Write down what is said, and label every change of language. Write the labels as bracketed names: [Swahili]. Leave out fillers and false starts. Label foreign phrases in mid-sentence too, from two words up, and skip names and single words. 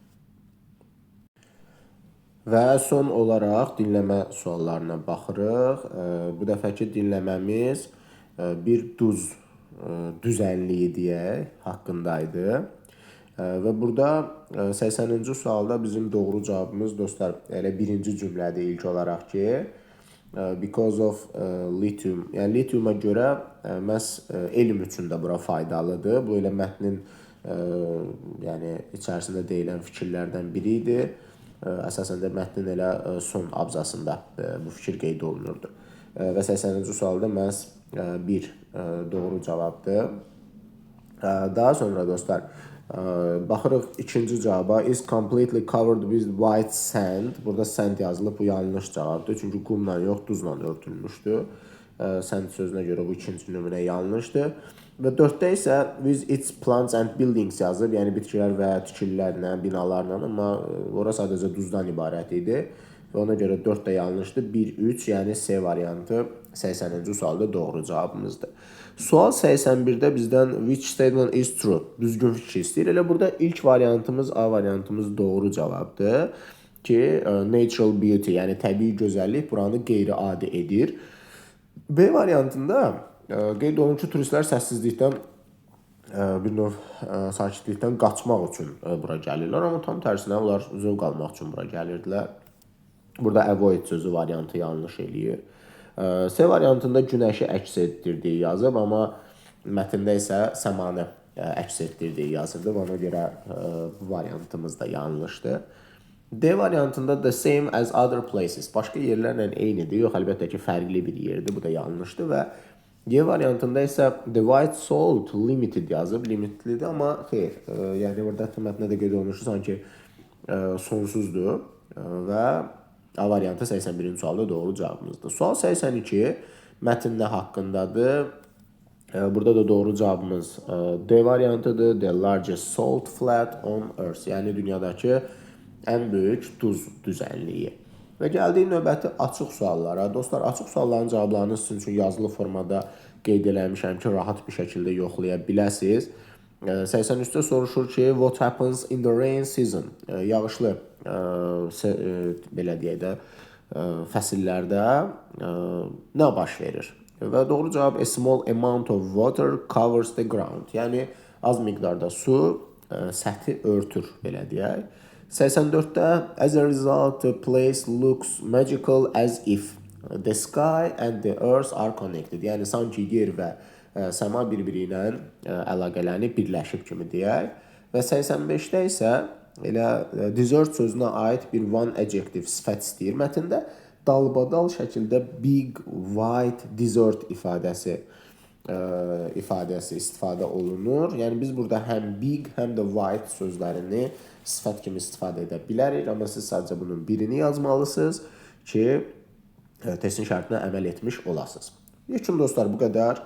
[Azerbaijani] Və son olaraq dinləmə suallarına baxırıq. Bu dəfəki dinləməmiz bir düzənliyi deyək haqqındaydı. Və burada 80-ci sualda bizim doğru cavabımız dostlar elə birinci cümlədir ilk olaraq ki, [English] because of lithium. [Azerbaijani] Yəni lithiuma görə məhz elm üçün də bura faydalıdır. Bu elə mətnin yəni içərisində deyilən fikirlərdən biri idi. Əsasən də mətnin elə son abzasında bu fikir qeyd olunurdu. Və 80-ci sualda məhz bir doğru cavabdır. Daha sonra dostlar baxırıq ikinci cavaba. [English] Is completely covered with white sand. [Azerbaijani] Burada sand yazılıb, bu yanlış cavabdır. Çünki qumla yox, duzla örtülmüşdür. Sand sözünə görə bu ikinci nümunə yanlışdır. Və 4-də isə [English] with its plants and buildings [Azerbaijani] yazıb, yəni bitkilər və tikililərlə, binalarla, amma ora sadəcə duzdan ibarət idi. Və ona görə 4 də yanlışdır. 1-3, yəni C variantı 80-ci sualda doğru cavabımızdır. Sual 81-də bizdən [English] which statement is true? [Azerbaijani] Düzgün fikir istəyir. Elə burada ilk variantımız, A variantımız doğru cavabdır ki, [English] natural beauty, [Azerbaijani] yəni təbii gözəllik buranı qeyri-adi edir. B variantında qeyd olunur ki, turistlər səssizlikdən, bir növ sakitlikdən qaçmaq üçün bura gəlirlər, amma tam tərsinə onlar zövq almaq üçün bura gəlirdilər. Burada avoid sözü variantı yanlış eləyir. C variantında günəşi əks etdirdiyi yazıb, amma mətndə isə səmanı əks etdirdiyi yazıldı və ona görə bu variantımız da yanlışdır. D variantında [English] the same as other places. [Azerbaijani] Başqa yerlərlə eynidir. Yox, əlbəttə ki, fərqli bir yerdir. Bu da yanlışdır və Y variantında isə [English] the white salt limited [Azerbaijani] yazıb. Limitlidir, amma xeyr. Yəni, burada mətndə də qeyd olunmuşdur, sanki sonsuzdur və A variantı 81-ci sualda doğru cavabımızdır. Sual 82 mətndə haqqındadır. Burada da doğru cavabımız D variantıdır. [English] The largest salt flat on earth. [Azerbaijani] Yəni, dünyadakı ən böyük duz düzənliyi. Və gəldik növbəti açıq suallara. Dostlar, açıq sualların cavablarını sizin üçün yazılı formada qeyd eləmişəm ki, rahat bir şəkildə yoxlaya biləsiniz. 83-də soruşur ki, [English] what happens in the rain season? [Azerbaijani] Yağışlı, belə deyək də, fəsillərdə nə baş verir? Və doğru cavab, [English] a small amount of water covers the ground. [Azerbaijani] Yəni, az miqdarda su səthi örtür, belə deyək. [English] 84-də as a result, the place looks magical as if the sky and the earth are connected. [Azerbaijani] Yəni, sanki yer və səma bir-biri ilə əlaqələnib birləşib kimi deyək. Və 85-də isə elə desert sözünə aid bir [English] one adjective [Azerbaijani] sifət istəyir mətndə. Dalbadal şəkildə [English] big, white, desert [Azerbaijani] ifadəsi istifadə olunur. Yəni, biz burada həm big, həm də white sözlərini sifət kimi istifadə edə bilərik, amma siz sadəcə bunun birini yazmalısınız ki, testin şərtinə əməl etmiş olasınız. Yekun dostlar, bu qədər.